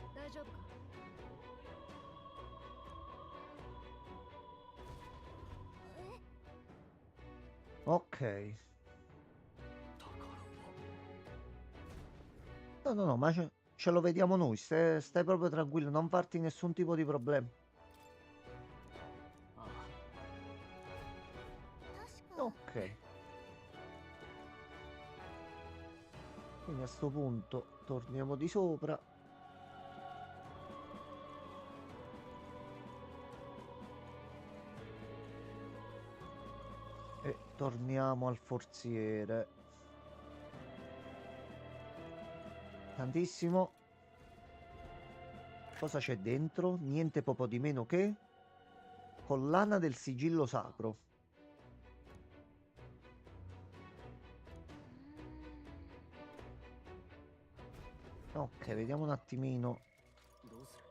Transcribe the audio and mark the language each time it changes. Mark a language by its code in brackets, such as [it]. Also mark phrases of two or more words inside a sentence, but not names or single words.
[ja] 大丈夫か？ [it] Ok. No, no, no, ma ce lo vediamo noi. Stai proprio tranquillo, non farti nessun tipo di problema. [ja] ああ、確か [it] Ok. Quindi a sto punto torniamo di sopra. E torniamo al forziere. Tantissimo. Cosa c'è dentro? Niente poco di meno che collana del sigillo sacro. Ok, vediamo un attimino [ja] どうする？